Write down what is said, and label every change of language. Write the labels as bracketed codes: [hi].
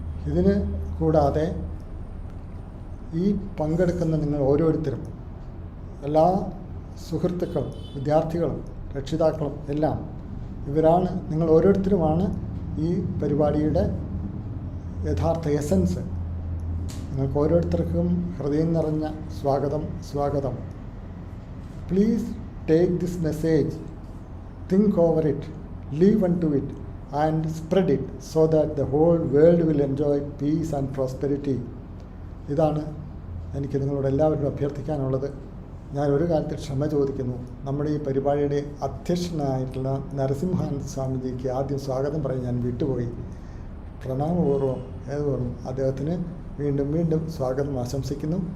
[ml] ഇതിന് കൂടാതെ ഈ പങ്കെടുക്കുന്ന നിങ്ങൾ ഓരോരുത്തരും, എല്ലാ സുഹൃത്തുക്കളും, വിദ്യാർത്ഥികളും, രക്ഷിതാക്കളും എല്ലാം ഇവരാണ്, നിങ്ങൾ ഓരോരുത്തരുമാണ് ഈ പരിപാടിയുടെ യഥാർത്ഥ എസൻസ്. നിങ്ങൾക്ക് ഓരോരുത്തർക്കും ഹൃദയം നിറഞ്ഞ സ്വാഗതം. [en] Please take this message, think over it, live unto it and spread it so that the whole world will enjoy peace and prosperity. [ml] ഇതാണ് എനിക്ക് നിങ്ങളോട് എല്ലാവരോടും അഭ്യർത്ഥിക്കാനുള്ളത്. ഞാൻ ഒരു കാര്യത്തിൽ ക്ഷമ ചോദിക്കുന്നു. നമ്മുടെ ഈ പരിപാടിയുടെ അധ്യക്ഷനായിട്ടുള്ള നരസിംഹാനന്ദ സ്വാമിജിക്ക് ആദ്യം സ്വാഗതം പറഞ്ഞ് ഞാൻ വിട്ടുപോയി. പ്രണാമപൂർവ്വം അദ്ദേഹത്തിന് വീണ്ടും സ്വാഗതം ആശംസിക്കുന്നു.